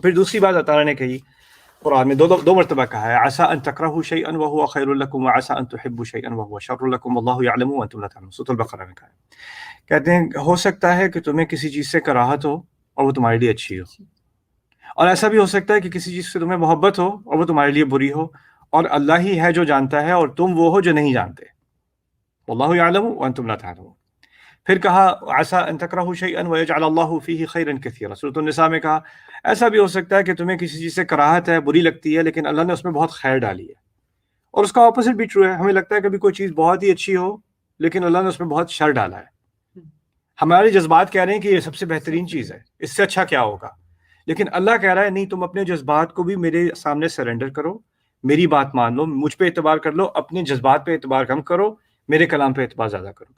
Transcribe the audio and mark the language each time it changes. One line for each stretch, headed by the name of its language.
Urdu: پھر دوسری بات اللہ تعالیٰ نے کہی قرآن میں، دو مرتبہ کہا ہے،
Arabic: عسى ان تكرهوا شيئا وهو خير لكم وعسى ان تحبوا شيئا وهو شر لكم والله يعلم وانتم لا تعلمون.
Urdu: سورۃ البقرہ میں کہا ہے، کہتے ہیں ہو سکتا ہے کہ تمہیں کسی چیز سے کراہت ہو اور وہ تمہارے لیے اچھی ہو، اور ایسا بھی ہو سکتا ہے کہ کسی چیز سے تمہیں محبت ہو اور وہ تمہارے لیے بری ہو، اور اللہ ہی ہے جو جانتا ہے اور تم وہ ہو جو نہیں جانتے.
Arabic: واللہ یعلم وانتم لا تعلمون.
Urdu: پھر کہا
Arabic: عسى ان تكرهوا شيئا ويجعل الله فيه خيرا كثيرا.
Urdu: سورۃ النساء میں کہا ایسا بھی ہو سکتا ہے کہ تمہیں کسی چیز سے کراہت ہے، بری لگتی ہے، لیکن اللہ نے اس میں بہت خیر ڈالی ہے. اور اس کا اپوزٹ بھی ٹرو ہے، ہمیں لگتا ہے کبھی کوئی چیز بہت ہی اچھی ہو لیکن اللہ نے اس میں بہت شر ڈالا ہے. ہمارے جذبات کہہ رہے ہیں کہ یہ سب سے بہترین چیز ہے، اس سے اچھا کیا ہوگا، لیکن اللہ کہہ رہا ہے نہیں، تم اپنے جذبات کو بھی میرے سامنے سرنڈر کرو، میری بات مان لو، مجھ پہ اعتبار کر لو، اپنے جذبات پہ اعتبار کم کرو، میرے کلام پہ اعتبار زیادہ کرو.